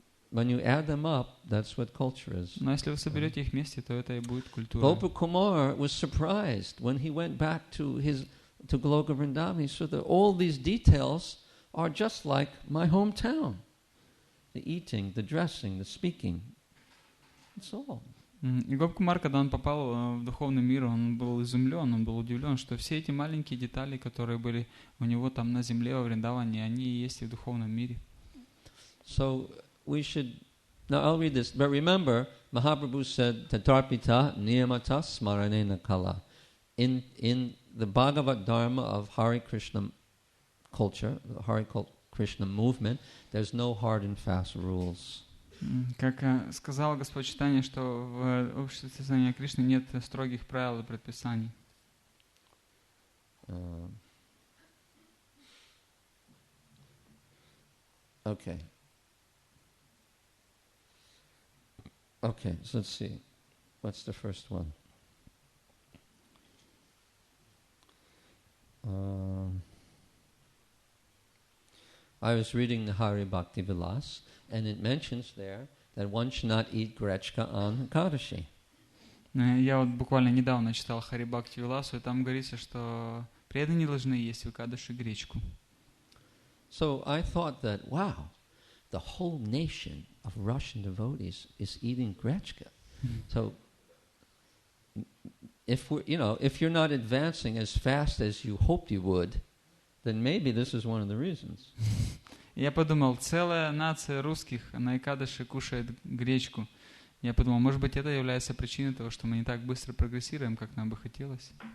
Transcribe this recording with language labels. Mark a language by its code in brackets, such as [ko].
[en] When you add them up, that's what culture is. [ru] Но если вы соберете их вместе, то это и будет культура. [en] Gopa Kumar was surprised when he went back to Goloka Vrindavan. He saw that all these details are just like my hometown. The eating, the dressing, the speaking. That's all. И Гопкумар, когда он попал в духовный мир, он был изумлен, он был удивлен, что все эти маленькие детали, которые были у него там на земле, во Вриндаване, они и есть и в духовном мире. So we should, now I'll read this, but remember, Mahaprabhu said, [sa] Tatarpita niyamata smaranena kala. [en] In the Bhagavad Dharma of Hare Krishna culture, the Hare Krishna movement, there's no hard and fast rules. [ru] Как сказал Господь Чайтанья, что в обществе сознания Кришны нет строгих правил и предписаний. [en] Okay. Okay, so let's see. What's the first one? I was reading the Hari Bhakti Vilas, and it mentions there that one should not eat grechka on Ekadashi. [ru] Я вот буквально недавно читал Хари Бхакти Виласу, и там говорится, что преданные не должны есть в Экадаши гречку. [en] So I thought that, wow, the whole nation of Russian devotees is eating grechka. So if you're not advancing as fast as you hoped you would, then maybe this is one of the reasons. [ru] Я подумал, целая нация русских на Экадаши кушает гречку. Я подумал, может быть, это является причиной того, что мы не так быстро прогрессируем, как нам бы хотелось.